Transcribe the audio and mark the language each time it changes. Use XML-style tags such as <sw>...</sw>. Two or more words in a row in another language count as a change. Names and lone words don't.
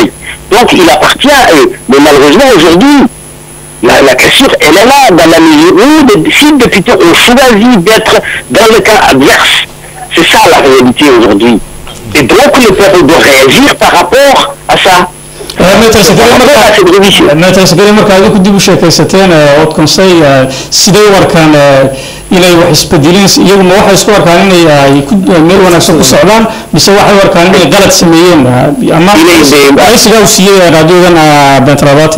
<fr>Donc il appartient à eux. Mais malheureusement aujourd'hui, la cassure, elle est là, dans la mesure où les 6 députés ont choisi d'être dans le cas adverse. C'est ça la réalité aujourd'hui. Et donc le peuple doit réagir par rapport à ça.</fr> <so>متى سكري marka ay ku dib u sheekaysateen</so> <fr>Haut Conseil</fr> <so>sidee warkaan inay wax isbedeleen iyagu ma waxa isku warkaan inay meel wanaagsan ku socdaan mise waxa warkaan inay qalad sameeyeen ama ay sidaa u siiyeen raadiyodan Bentrabati</so>